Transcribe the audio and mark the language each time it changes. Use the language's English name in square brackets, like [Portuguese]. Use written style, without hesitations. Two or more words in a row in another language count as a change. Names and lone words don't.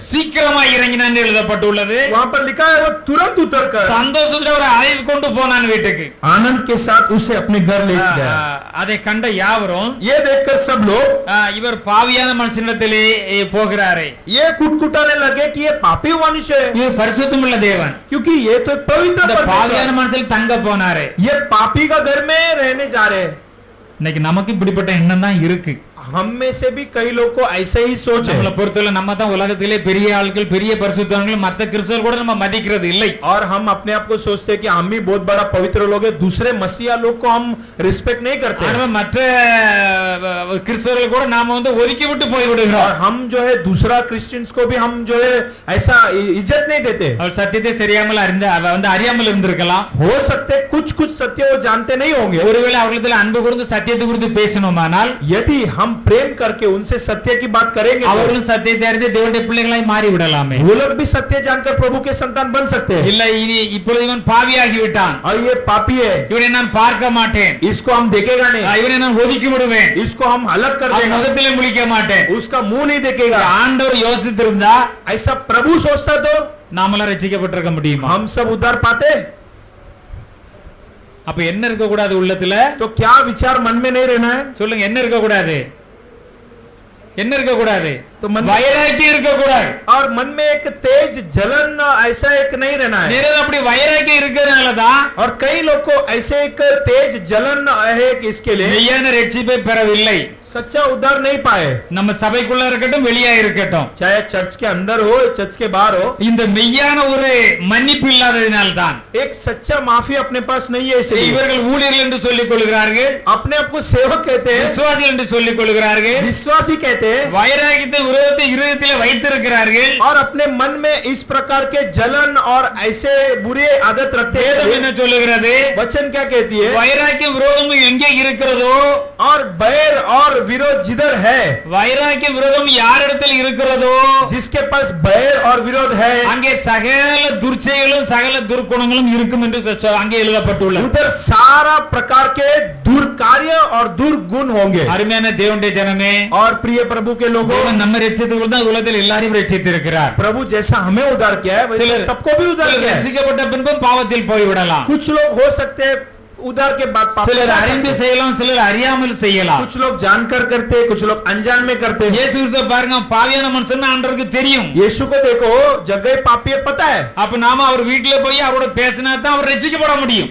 [Tamil] சீக்கிரமா இறங்கினான்னு எழுதப்பட்டுள்ளது. [Hindi] वहां पर लिखा है वो तुरंत उतर कर [Tamil] சந்தோஷத்தோட அவரை அழைத்து கொண்டு போனான் வீட்டுக்கு. [Hindi] आनंद के साथ उसे अपने घर ले गया. [Tamil] அதை கண்ட யாவரும் [Hindi] ये देखकर सब लोग [Tamil] இவர் பாவியான மனுஷனிடத்திலே போகிறாரே, [Hindi] ये कुटकुटाने लगे कि ये पापी मनुष्य है, [Tamil] இவர் பரிசுத்தமுள்ள தேவன், [Hindi] क्योंकि ये तो एक पवित्र [Tamil] இந்த பாவியான [Hindi] परमेश्वर, [Tamil] மனுஷன் தங்க போனாரே. [Hindi] ये पापी का घर में रहने जा रहे हैं. [Tamil] இன்னைக்கு நமக்கு இப்படிப்பட்ட எண்ணம் தான் இருக்கு. [Hindi] हम में से भी कई लोग को ऐसे ही सोच [Tamil] நம்மளை [Hindi] है, [Tamil] பொறுத்தவரை நம்ம தான் உலகத்திலே பெரிய ஆட்கள், பெரிய பரிசுத்தவான்கள், மத்த கிறிஸ்தவர்கள் கூட நம்ம மதிக்கிறது இல்லை. [Hindi] और हम अपने आप को सोचते हैं कि हम ही बहुत बड़ा पवित्र लोग हैं, दूसरे मसीहा लोग को हम रिस्पेक्ट नहीं करते हैं. [Tamil] ஆனா மற்ற கிறிஸ்தவர்கள் கூட நாம வந்து ஒதுக்கி விட்டு போய் [Hindi] और [Tamil] விடுகிறோம். [Hindi] हम जो है दूसरा क्रिश्चियंस को भी हम जो है ऐसा इज्जत नहीं देते. [Tamil] அவர் சத்தியத்தை சரியாமல் அறியாமல் இருந்திருக்கலாம். [Hindi] हो सकते कुछ सत्य वो जानते नहीं होंगे. [Tamil] ஒருவேளை அவர்களிடத்தில் அன்பு கூர்ந்து சத்தியத்தை குறித்து பேசணுமானால் [Hindi] यदि हम प्रेम करके उनसे सत्य की बात करेंगे तो [Tamil] அவர்களும் சத்தியத்தை அறிந்து தேவனுடைய பிள்ளைகளாய் மாறி விடலாமே. [Hindi] वो लोग भी सत्य जानकर प्रभु के संतान बन सकते हैं. [Tamil] இல்ல இப்பொழுது இவன் பாவியாகி விட்டான், [Hindi] और ये पापी है, [Tamil] இவனை நான் பார்க்க மாட்டேன், [Hindi] इसको हम देखेगा नहीं, [Tamil] இவனை நான் ஒதுக்கி விடுவேன், [Hindi] इसको हम अलग कर [Tamil] அவன் [Hindi] देगा, [Tamil] முகத்திலே முழிக்க மாட்டேன். [Hindi] उसका मुंह नहीं देखेगा. [Tamil] ஆண்டவர் யோசித்திருந்தா [Hindi] ऐसा प्रभु सोचता तो [Tamil] நாமெல்லாம் ரட்சிக்கப்பட்டிருக்க முடியுமா? [Hindi] हम सब उद्धार पाते. [Tamil] அப்ப என்ன இருக்க கூடாது உள்ளத்துல? [Hindi] तो क्या विचार मन में नहीं रहना है? [Tamil] சொல்லுங்க, என்ன இருக்க கூடாது? என்ன இருக்க கூடாது? [Hindi] तो मन [Tamil] வைராக்கியம் இருக்க கூடாது. [Hindi] और मन में एक तेज जलन ऐसा एक नहीं रहना है. [Tamil] நேரா அப்படி வைராக்கியம் இருக்கிறதுனால தான் [Hindi] और कई लोग को ऐसे एक तेज जलन है कि इसके लिए [Tamil] மெய்யான ரட்சிப்பை பெறவில்லை. [Hindi] सच्चा उद्धार नहीं पाए, [Tamil] நம்ம சபைக்குள்ள இருக்கட்டும், வெளியே இருக்கட்டும், [Hindi] चाहे चर्च के अंदर हो चर्च के बाहर हो. [Tamil] இந்த மெய்யான ஒரு மன்னிப்பு இல்லாததினால் தான் [Hindi] एक सच्चा माफी अपने पास नहीं है, इसलिए [Tamil] இவர்கள் ஊழியர்கள் என்று சொல்லிக் கொள்கிறார்கள், [Hindi] अपने आप को सेवक कहते हैं, [Tamil] விசுவாசிகள் என்று சொல்லிக் கொள்கிறார்கள், [Hindi] विश्वासी कहते हैं, [Tamil] வைராக்கியத்தை விரோதத்தை இருதயத்திலே வைத்திருக்கிறார்கள். [Hindi] और अपने मन में इस प्रकार के जलन और ऐसे बुरे आदत रखते [Tamil] வேதம் [Hindi] हैं. [Tamil] என்ன சொல்லுகிறது? [Hindi] वचन क्या कहती है? [Tamil] வைராக்கியம் விரோதம் எங்கே இருக்கிறதோ, [Hindi] और बैर और विरोध जिधर है, [Tamil] வைராக்கிய விரோதம் யாரிடத்தில் இருக்கிறதோ [Hindi] जिसके पास बैर और विरोध है, [Tamil] அங்கே சகல துர்ச்செயலும் சகல துர்க்குணங்களும் இருக்கும் என்று அங்கே எழுதப்பட்டுள்ளது. [Hindi] उधर सारा प्रकार के दुर्कार्य और दुर्गुण होंगे. [Tamil] அருமையான தேவனுடைய ஜனமே, [Hindi] और प्रिय प्रभु के लोगों, [Tamil] தேவன் நம்ம ரட்சித்துக் தான் உலகத்தில் எல்லாரையும் ரட்சித்திருக்கிறார். [Hindi] प्रभु जैसा हमें उद्धार किया है वैसे [Tamil] சிலர் [Hindi] सबको भी उद्धार किया है. [Tamil] ரட்சிக்கப்பட்ட பின்பும் பாவத்தில் போய்விடலாம். [Hindi] कुछ लोग हो सकते हैं उद्धार के बाद पाप में [Tamil] சிலர் [Hindi] जा [Tamil] அறிந்து [Hindi] सकते हैं. [Tamil] செய்யலாம், சிலர் அறியாமல் செய்யலாம். [Hindi] कुछ लोग जानकर करते हैं, कुछ लोग अनजान में करते हैं. [Tamil] இயேசு கிறிஸ்துவை பாருங்க, பாவியான மனுஷன் ஆண்டவருக்கு தெரியும். [Hindi] यीशु को देखो, जगह पापी है पता है, [Tamil] அப்ப நாம அவர் வீட்டுல போய் அவரோட பேசினா தான் அவர் ரட்சிக்கப்பட முடியும்.